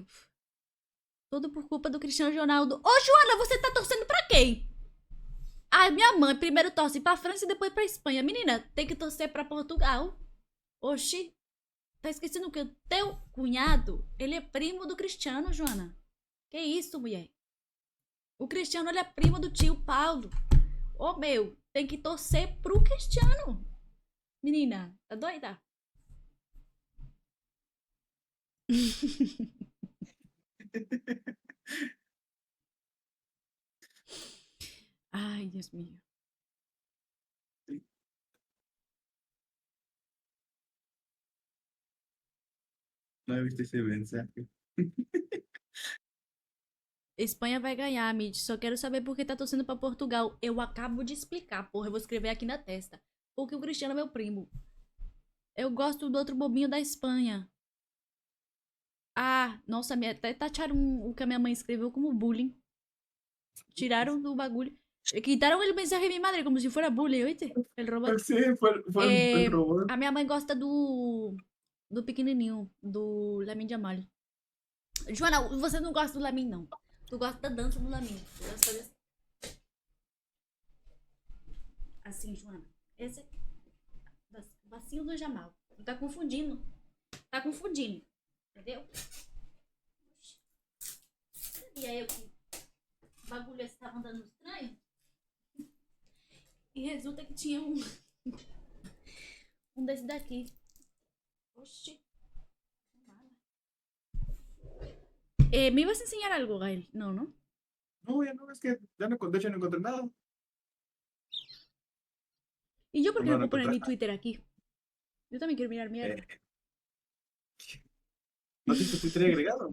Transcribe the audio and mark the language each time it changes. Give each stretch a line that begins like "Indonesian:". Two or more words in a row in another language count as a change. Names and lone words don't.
Portuguese: Tudo por culpa do Cristiano Ronaldo. Ô, Joana, você tá torcendo pra quem? Ah, minha mãe primeiro torce pra França e depois pra Espanha. Menina, tem que torcer pra Portugal. Oxi. Tá esquecendo que o teu cunhado, ele é primo do Cristiano, Joana. Que isso, mulher? O Cristiano, ele é primo do tio Paulo. Ô, meu, tem que torcer pro Cristiano. Menina, tá doida?
Spanish: Ay, Dios mío. No viste ese mensaje.
Portuguese: Espanha vai ganhar, Mitch. Só quero saber por que tá torcendo pra Portugal. Eu acabo de explicar, porra. Eu vou escrever aqui na testa. Porque o Cristiano é meu primo. Eu gosto do outro bobinho da Espanha. Ah, nossa, até tacharam o que a minha mãe escreveu como bullying. Tiraram do bagulho.
Spanish: Quitaron el mensaje de mi madre como si fuera bullying, ¿oíste? El robot. Sí, fue el robot.
Portuguese: A minha mãe gosta do pequenininho, do Lamine Yamal. Joana, você não gosta do Lamine, não. Tu gosta da dança do Lamine. Tu gosta de fazer assim, Joana. Esse é o bacinho do Jamal. Tu tá confundindo. Tá confundindo. Entendeu? E aí, o bagulho estava andando estranho. E resulta que tinha um desse daqui. Oxi.
Spanish: ¿Me ibas a enseñar algo, Gael? No, ¿no? No, ya no, es que ya no, de hecho no encontré nada. ¿Y yo por qué no puedo poner mi encontré Twitter aquí? Yo también quiero mirar mierda. ¿No tienes tu Twitter agregado?